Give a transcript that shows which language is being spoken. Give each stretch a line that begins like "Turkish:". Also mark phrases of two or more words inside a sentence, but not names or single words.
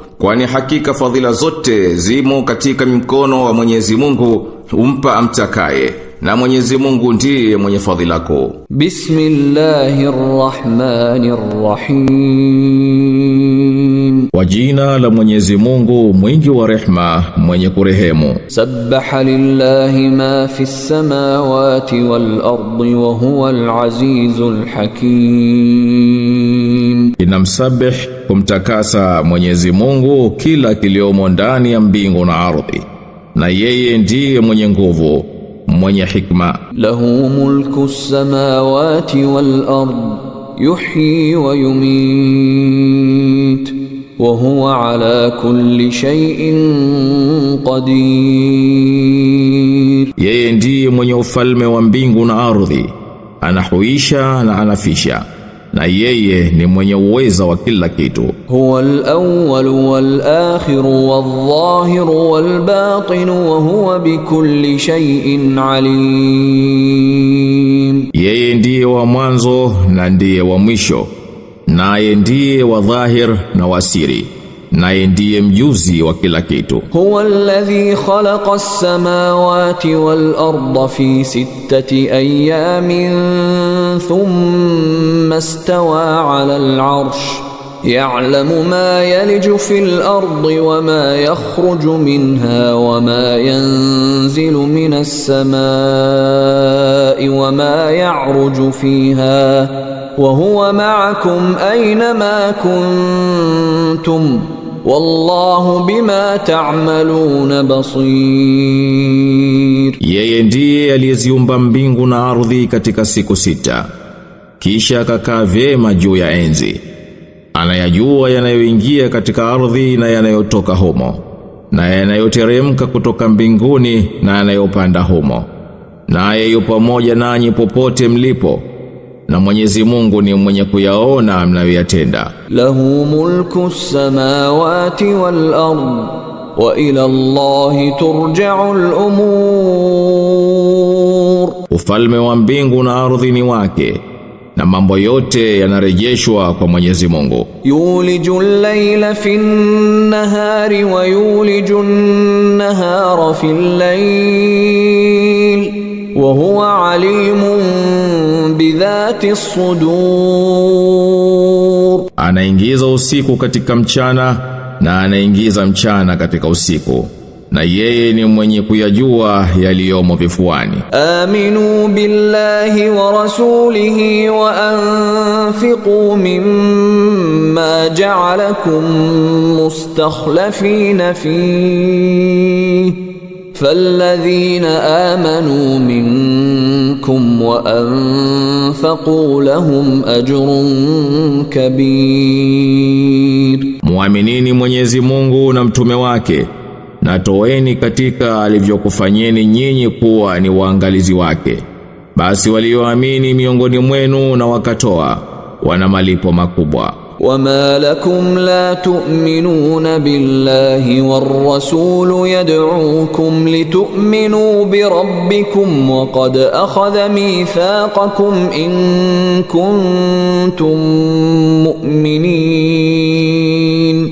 Swahili: Kwani hakika fadhila zote zimo katika mkono wa Mwenyezi Mungu, humpa amtakaye, na Mwenyezi Mungu ndiye mwenye fadhila kuu.
Arabic: Bismillahirrahmanirrahim.
Swahili: Kwa jina la Mwenyezi Mungu mwingi wa rehma, mwenye kurehemu.
Arabic: سبح لله ما في السماوات والأرض وهو العزيز الحكيم.
Swahili: Inamsabih kumtakasa Mwenyezi Mungu kila kiliomo ndani ya mbingu na ardhi, na yeye ndiye mwenye nguvu, mwenye hikma.
Arabic: له ملك السماوات والأرض يحيي ويميت وهو على كل شيء قدير.
Swahili: Yeye ndiye mwenye ufalme wa mbingu na ardhi, anahuisha na anafisha, na yeye ni mwenye uweza wa kila kitu.
Arabic: هو الأول والآخر والظاهر والباطن وهو بكل شيء عليم.
Swahili: Yeye ndiye wa mwanzo na ndiye wa mwisho, naye ndiye wa dhahir na wasiri, naye ndiye mjuzi wa kila kitu.
Arabic: هو الذي خلق السماوات والأرض في 6 أيام ثم استوى على العرش يعلم ما يلج في الأرض وما يخرج منها وما ينزل من السماء وما يعرج فيها وهو معكم أين ما كنتم والله بما تعملون بصير.
Swahili: Yeye ndiye aliyeziumba mbingu na ardhi katika siku 6, kisha akakaa vyema juu ya enzi. Anayajua yanayoingia katika ardhi na yanayotoka humo, na yanayoteremka kutoka mbinguni na yanayopanda humo, naye yupo pamoja nanyi popote mlipo, na Mwenyezi Mungu ni mwenye kuyaona mnayoyatenda.
Arabic: له ملك السماوات والأرض وإلى الله ترجع الأمور.
Swahili: Ufalme wa mbingu na ardhi ni wake, na mambo yote yanarejeshwa kwa Mwenyezi Mungu.
Arabic: يولج الليل في النهار ويولج النهار في الليل وهو عليم بذات الصدور.
Swahili: Anaingiza usiku katika mchana na anaingiza mchana katika usiku, na yeye ni mwenye kuyajua yaliyomo vifuani.
Arabic: آمنوا بالله ورسوله وأنفقوا مما جعلكم مستخلفين فيه فالذين آمنوا منكم وأنفقوا لهم أجر كبير.
Swahili: Muaminini Mwenyezi Mungu na mtume wake, na toeni katika alivyokufanyeni nyinyi kuwa ni waangalizi wake. Basi walioamini miongoni mwenu na wakatoa, wana malipo makubwa.
Arabic: وما لكم لا تؤمنون بالله والرسول يدعوكم لتؤمنوا بربكم وقد أخذ ميثاقكم إن كنتم مؤمنين.